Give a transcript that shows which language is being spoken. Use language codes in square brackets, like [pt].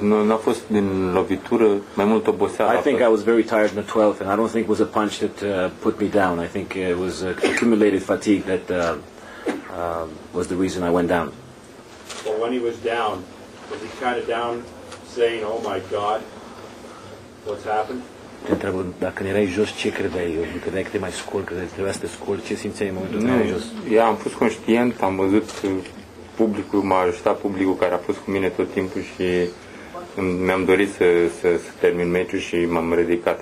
[ro] Nu a fost din lovitură, mai mult oboseală. [en] I think I was very tired in the 12th, and I don't think it was a punch that put me down. I think it was accumulated fatigue that was the reason I went down. Well, when he was down, was he kind of down saying, oh my God, what's happened? [ro] Te întreb, dacă erai jos, ce credeai? Credeai că te mai scol, credeai că trebuia să te scol? Ce simțeai în momentul când erai jos? Eu am fost conștient, am văzut publicul, m-a ajutat publicul care a fost cu mine tot timpul și mi-am dorit să termin meciul și m-am ridicat.